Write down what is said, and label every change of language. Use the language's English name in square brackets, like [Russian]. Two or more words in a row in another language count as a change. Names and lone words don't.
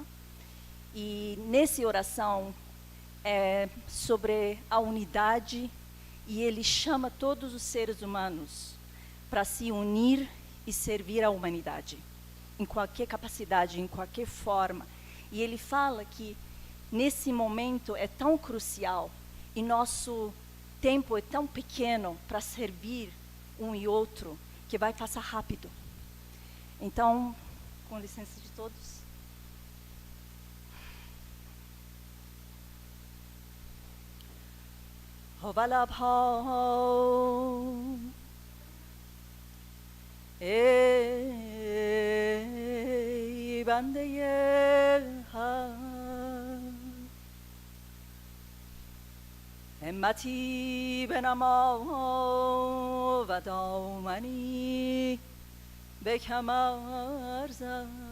[Portuguese] E nessa oração é sobre a unidade, e ele chama todos os seres humanos para se unir e servir a humanidade, em qualquer capacidade, em qualquer forma. E ele fala que nesse momento é tão crucial e nosso tempo é tão pequeno para servir um e outro, que vai passar rápido. Então, com licença de todos. [Persian] ای بنده حق همتی بنما و دامنی به کمر زن